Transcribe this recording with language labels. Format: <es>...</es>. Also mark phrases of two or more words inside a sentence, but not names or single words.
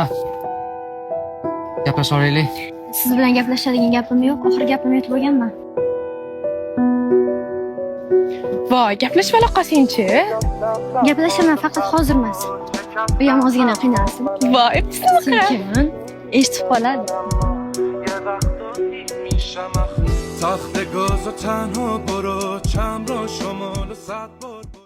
<uz>Gaplashib olaylik. Siz bilan gaplashadigan gapim yo'q. Oxir gapimni aytib bo'lganman. Voy, gaplashib ola qolsang-chi. Gaplashaman, faqat hozir emas. U ham ozgina qiynalsin. Voy, bismillah. Sekin eshitib qoladi.</uz> <fa>تخت گاز و تنها برو چم را شمال 100 بار</fa>